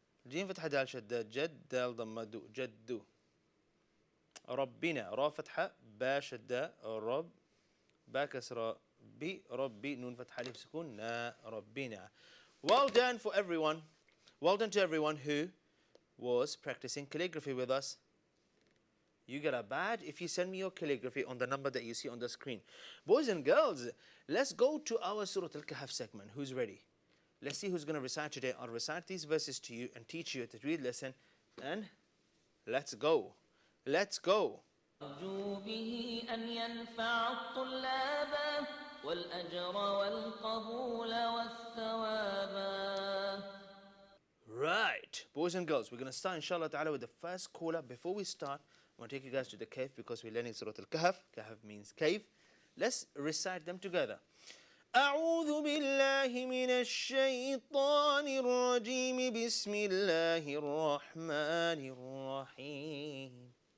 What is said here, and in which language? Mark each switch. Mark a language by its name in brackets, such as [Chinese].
[Arabic] جيم فتحة دال شدة جد دال ضمة دو جدو. ربنا را فتحة با شدة رب با كسرة بربي نون فتحة ألف سكون نا ربنا. [English] Well done for everyone. Well done to everyone who was practicing calligraphy with us. You get a badge if you send me your calligraphy on the number that you see on the screen. Boys and girls, let's go to our Surah Al-Kahf segment. Who's ready? Let's see who's going to recite today. I'll recite these verses to you and teach you a tajweed lesson. And let's go. Let's go. [Arabic] أرجو به أن ينفع الطلاب والأجر والقبول والثواب. [English] Right. Boys and girls, we're going to start inshallah ta'ala with the first caller. Before we start, I want to take you guys to the cave because we're learning Surah Al-Kahf. Kahf means cave. Let's recite them together. [Arabic] أعوذ بالله من الشيطان الرجيم بسم الله الرحمن الرحيم